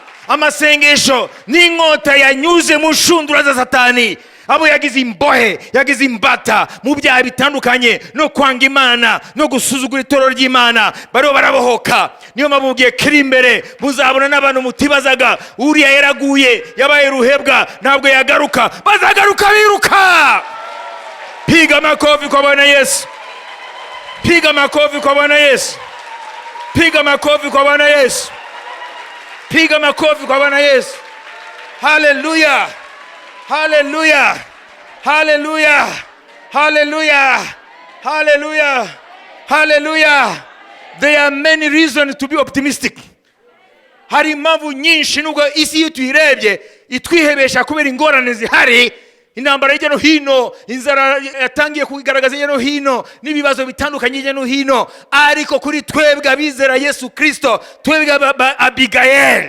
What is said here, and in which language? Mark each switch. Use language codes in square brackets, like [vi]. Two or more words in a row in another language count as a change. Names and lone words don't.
[rw] Amasengesho n'inkota yanyuze mu nshundura za Satani, abo yagize imbohe, yagize imbata mu byaha bitandukanye, no kwanga Imana no gusuzugura itorero ry'Imana, bariho barabohoka. Niyo mpamvu mugiye kiri imbere muzabona n'abantu mutibazaga uriya yaraguye yabaye ruhebwa ntabwo yagaruka, bazagaruka biruka. [sw] Piga makofi kwa Bwana Yesu, piga makofi kwa Bwana Yesu, piga makofi kwa Bwana Yesu, piga makofi kwa Bwana Yesu. Haleluya, haleluya, haleluya, haleluya, haleluya, haleluya. [en] There are many reasons to be optimistic. [rw] Hari impamvu nyinshi nubwo isi iyo tuyirebye itwihebesha kubera ingorane zihari, intambara hirya no hino, inzara yatangiye kugaragaza hirya no hino, n'ibibazo bitandukanye hirya no hino, ariko kuri twebwe abizera Yesu Kristo, twebwe Abigail.